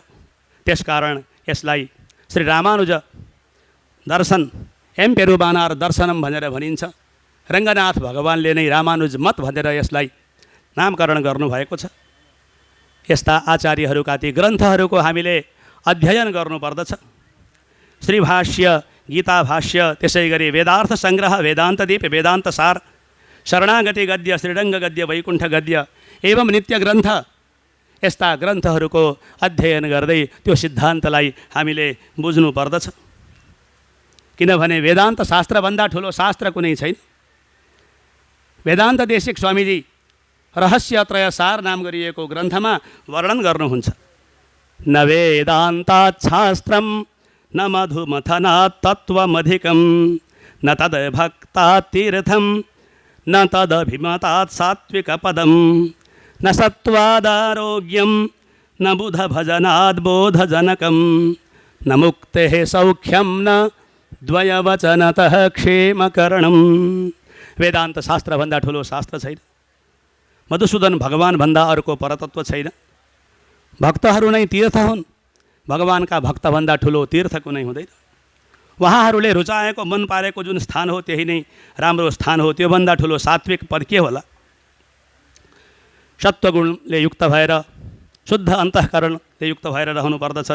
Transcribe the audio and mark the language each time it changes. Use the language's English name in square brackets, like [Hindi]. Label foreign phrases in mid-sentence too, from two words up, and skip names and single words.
[Nepali] त्यसकारण यसलाई श्री रामानुज दर्शन एम्पेरुबानार दर्शनम भनेर भनिन्छ। रङ्गनाथ भगवानले नै रामानुज मत भनेर यसलाई नामकरण गर्नुभएको छ। यस्ता आचार्यहरूका ती ग्रन्थहरूको हामीले अध्ययन गर्नुपर्दछ। श्रीभाष्य, गीताभाष्य, त्यसै गरी वेदार्थ सङ्ग्रह, वेदान्तदीप, वेदान्तसार, शरणागति गद्य, श्रीरङ्ग गद्य, वैकुण्ठ गद्य एवं नित्य ग्रन्थ, यस्ता ग्रन्थहरूको अध्ययन गर्दै त्यो सिद्धान्तलाई हामीले बुझ्नु पर्दछ। किनभने वेदान्त शास्त्रभन्दा ठुलो शास्त्र कुनै छैन। वेदान्त देशिक स्वामीजी रहस्यत्रय सार नाम गरिएको ग्रन्थमा वर्णन गर्नुहुन्छ। [Sanskrit] न वेदान्तात् शास्त्रं न मधुमथनात् तत्त्वमधिकं न तद्भक्तात् तीर्थं न तदभिमतात् सात्विकपदं न सत्त्वादारोग्यं न बुधभजनात् बोधजनकं न मुक्तेः सौख्यं न द्वयवचनतः क्षेमकरणं। [Nepali] वेदान्त शास्त्रभन्दा ठुलो शास्त्र छैन। मधुसूदन भगवानभन्दा अर्को परतत्व छैन। भक्तहरू नै तीर्थ हुन्। भगवानका भक्तभन्दा ठुलो तीर्थ कुनै हुँदैन। उहाँहरूले रुचाएको मन पारेको जुन स्थान हो त्यही नै राम्रो स्थान हो। त्योभन्दा ठुलो सात्विक पद के होला? सत्वगुणले युक्त भएर शुद्ध अन्तःकरणले युक्त भएर रहनुपर्दछ।